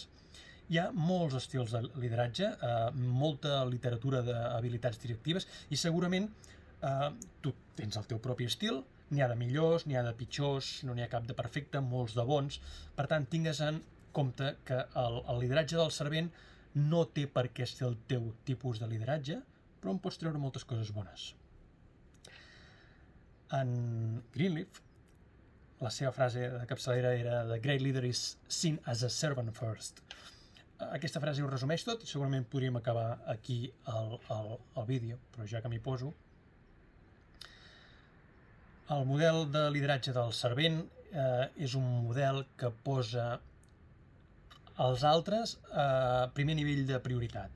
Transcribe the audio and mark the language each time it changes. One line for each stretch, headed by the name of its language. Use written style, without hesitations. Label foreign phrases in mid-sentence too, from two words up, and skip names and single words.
Catalan: Hi ha molts estils de lideratge, molta literatura d'habilitats directives, i segurament tu tens el teu propi estil, n'hi ha de millors, n'hi ha de pitjors, no n'hi ha cap de perfecte, molts de bons. Per tant, tingues en compte que el lideratge del servent no té per què ser el teu tipus de lideratge, però en pots treure moltes coses bones. En Greenleaf, la seva frase de capçalera era
English: "The great leader is seen as a servant first".
Catalan: Aquesta frase ho resumeix tot, i segurament podríem acabar aquí el vídeo, però ja que m'hi poso. El model de lideratge del servent és un model que posa els altres a primer nivell de prioritat.